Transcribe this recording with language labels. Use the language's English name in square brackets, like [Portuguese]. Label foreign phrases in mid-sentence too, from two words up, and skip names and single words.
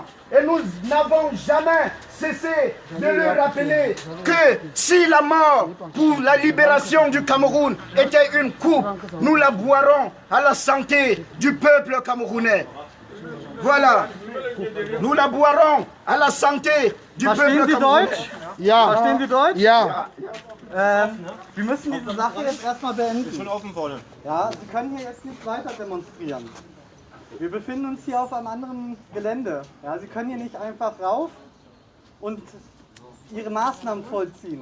[French] Et nous n'avons jamais cessé de leur rappeler que si la mort pour la libération du Cameroun était une coupe, nous la boirons à la santé du peuple camerounais. Voilà, nous la boirons à la santé du [German] Verstehen [French] peuple [German] Sie [French] camerounais. [German] Deutsch? Ja. Verstehen Sie Deutsch? Ja. Wir müssen diese Sache jetzt erstmal beenden. Schon offen vorne. Ja, Sie können hier jetzt nicht weiter demonstrieren. Wir befinden uns hier auf einem anderen Gelände. Ja, Sie können hier nicht einfach rauf und Ihre Maßnahmen vollziehen.